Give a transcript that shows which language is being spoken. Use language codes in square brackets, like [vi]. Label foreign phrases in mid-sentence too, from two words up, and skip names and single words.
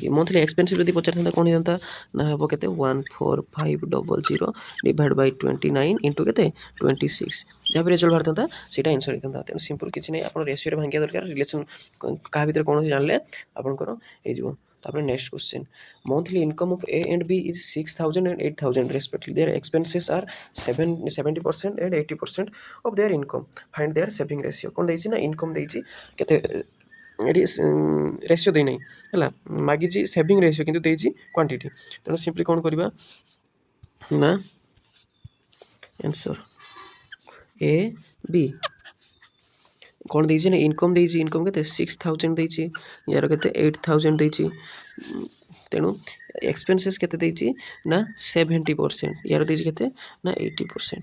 [en] monthly expensive [or] ଯଦି ପଚାରିଥାନ୍ତା କ'ଣ ହେଇଥାନ୍ତା ନା ହେବ କେତେ 14500 [en] divide by 29 into [or] କେତେ 26, ଯାହା ବି ରେଜଲ୍ଟ ବାହାରିଥାନ୍ତା ସେଇଟା ଆନ୍ସର୍ ହେଇଥାନ୍ତା। ତେଣୁ ସିମ୍ପଲ୍ କିଛି ନାହିଁ, ଆପଣ ରେସିଓରେ ଭାଙ୍ଗିବା ଦରକାର, ରିଲେସନ୍ କାହା ଭିତରେ କୌଣସି ଜାଣିଲେ ଆପଣଙ୍କର ହେଇଯିବ। [en] ତାପରେ next question, monthly income of A and B is 6000 and 8000 respectively, their expenses are 70% and 80% of their income, find their saving ratio। [or] କ'ଣ ଦେଇଛି ନା ଇନକମ୍ ଦେଇଛି କେତେ, ଏଠି ରେସିଓ ଦେଇନାହିଁ ହେଲା, ମାଗିଛି [en] saving ratio [or] କିନ୍ତୁ ଦେଇଛି କ୍ୱାଣ୍ଟିଟି। ତେଣୁ ସିମ୍ପଲି କ'ଣ କରିବା ନା ଆନ୍ସର୍ A B କ'ଣ ଦେଇଛି ନା ଇନକମ୍ ଦେଇଛି, ଇନକମ୍ କେତେ 6000 ଦେଇଛି, ୟାର କେତେ 8000 ଦେଇଛି, ତେଣୁ ଏକ୍ସପେନ୍ସେସ୍ କେତେ ଦେଇଛି ନା 70%, ୟାର ଦେଇଛି କେତେ ନା 80%।